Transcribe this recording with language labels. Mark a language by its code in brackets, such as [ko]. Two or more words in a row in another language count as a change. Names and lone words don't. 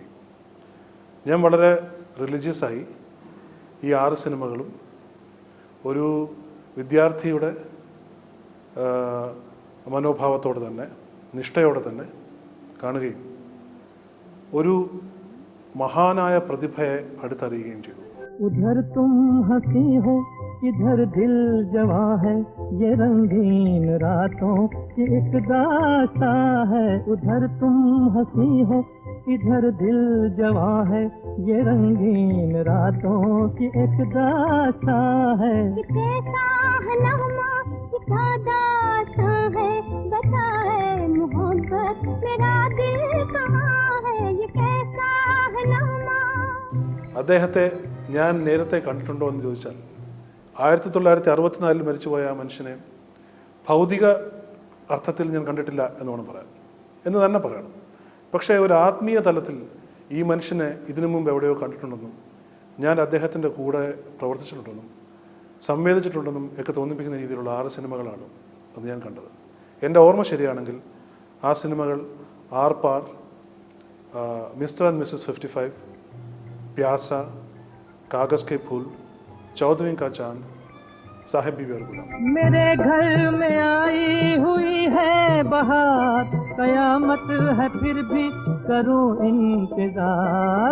[ml] ഞാൻ വളരെ റിലീജിയസായി ഈ 6 സിനിമകളും ഒരു വിദ്യാർത്ഥിയുടെ മനോഭാവത്തോടെ തന്നെ, നിഷ്ഠയോടെ തന്നെ കാണുകയും ഒരു മഹാനായ പ്രതിഭയെ അടുത്തറിയുകയും ചെയ്തു. [hi] उधर तुम हंसी हो, इधर दिल जवा है, ये रंगीन रातों की एक दास्तां है. उधर तुम हंसी हो, इधर दिल जवा है, ये रंगीन रातों की एक दास्तां है. कैसा है नगमा, क्या दास्तां है, बताए मोहब्बत मेरा दिल कहाँ है, ये कैसा है नगमा. [ml] അദ്ദേഹത്തെ ഞാൻ നേരത്തെ കണ്ടിട്ടുണ്ടോ എന്ന് ചോദിച്ചാൽ 1964 മരിച്ചുപോയ ആ മനുഷ്യനെ ഭൗതിക അർത്ഥത്തിൽ ഞാൻ കണ്ടിട്ടില്ല എന്ന് വേണം പറയാൻ, എന്ന് തന്നെ പറയണം. പക്ഷേ ഒരു ആത്മീയ തലത്തിൽ ഈ മനുഷ്യനെ ഇതിനു മുമ്പ് എവിടെയോ കണ്ടിട്ടുണ്ടെന്നും ഞാൻ അദ്ദേഹത്തിൻ്റെ കൂടെ പ്രവർത്തിച്ചിട്ടുണ്ടെന്നും സംവേദിച്ചിട്ടുണ്ടെന്നും ഒക്കെ തോന്നിപ്പിക്കുന്ന രീതിയിലുള്ള 6 സിനിമകളാണ് അത് ഞാൻ കണ്ടത്. എൻ്റെ ഓർമ്മ ശരിയാണെങ്കിൽ ആ സിനിമകൾ ആർ പാർ, മിസ്റ്റർ ആൻഡ് മിസ്സസ് 55, प्यासा, कागज के फूल, 14वीं का चांद, साहिब बीवी और गुलाम. [hi] मेरे घर में आई हुई है बहार, कयामत है फिर भी करूं इंतजार.